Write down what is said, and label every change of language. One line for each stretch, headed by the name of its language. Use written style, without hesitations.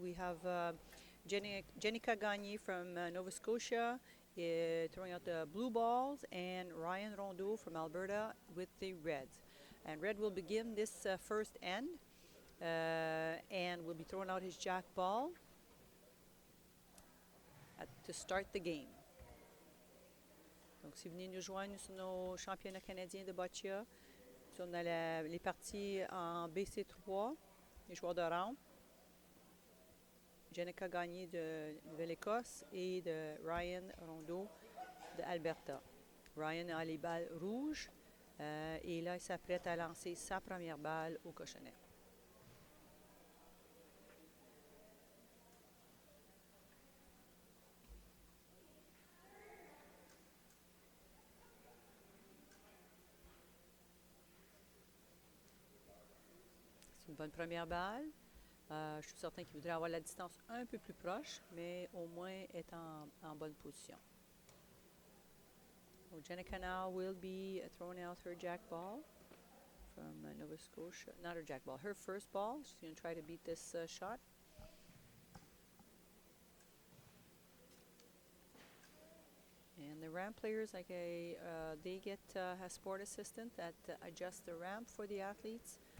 English: We have Jennica Gagne from Nova Scotia throwing out the blue balls, and Ryan Rondeau from Alberta with the reds. And red will begin this first end and will be throwing out his jack ball to start the game.
French: Donc, si vous venez nous joindre sur nos championnats canadiens de boccia, on a les parties en BC3, les joueurs de rampe. Jennica Gagne de Nouvelle-Écosse et de Ryan Rondeau de Alberta. Ryan a les balles rouges et là, il s'apprête à lancer sa première balle au cochonnet. C'est une bonne première balle. Je suis certain qu'il voudrait avoir la distance un peu plus proche, mais au moins être en bonne position.
English: So Jennica now will be throwing out her jack ball from Nova Scotia. Not her jack ball, her first ball. She's going to try to beat this shot. And the ramp players, like they get a sport assistant that adjusts the ramp for the athletes.